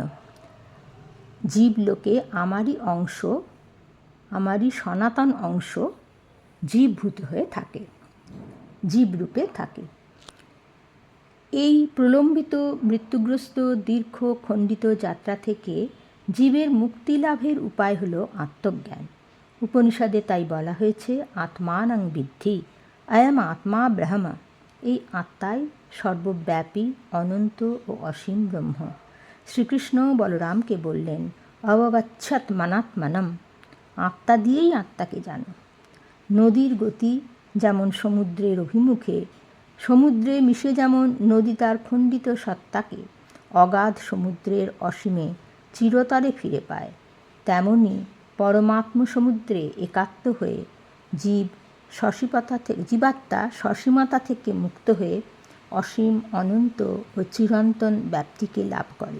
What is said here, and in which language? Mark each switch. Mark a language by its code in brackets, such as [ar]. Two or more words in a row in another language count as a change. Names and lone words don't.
[bn] জীবলোকে আমারই অংশ, আমারই সনাতন অংশ জীবভূত হয়ে থাকে, জীবরূপে থাকে। এই প্রলম্বিত মৃত্যুগ্রস্ত দীর্ঘ খণ্ডিত যাত্রা থেকে জীবের মুক্তি লাভের উপায় হল আত্মজ্ঞান। উপনিষদে তাই বলা হয়েছে, [sa] আত্মানং বিদ্ধি অয়ম আত্মা ব্রহ্ম। [bn] এই আত্মাই সর্বব্যাপী অনন্ত ও অসীম ব্রহ্ম। শ্রীকৃষ্ণ বলরামকে বললেন, [sa] অবগচ্ছত মনাত্মনম, [bn] আত্মা দিয়েই আত্মাকে জানো। নদীর গতি যেমন সমুদ্রের অভিমুখে, সমুদ্রে মিশে যেমন নদী তার খণ্ডিত সত্তাকে অগাধ সমুদ্রের অসীমে চিরতরে ফিরে পায়, তেমনি পরমাত্ম সমুদ্রে একাত্ম হয়ে জীবাত্মা সসীমতা থেকে মুক্ত হয়ে অসীম অনন্ত ও চিরন্তন ব্যাপ্তিকে লাভ করে।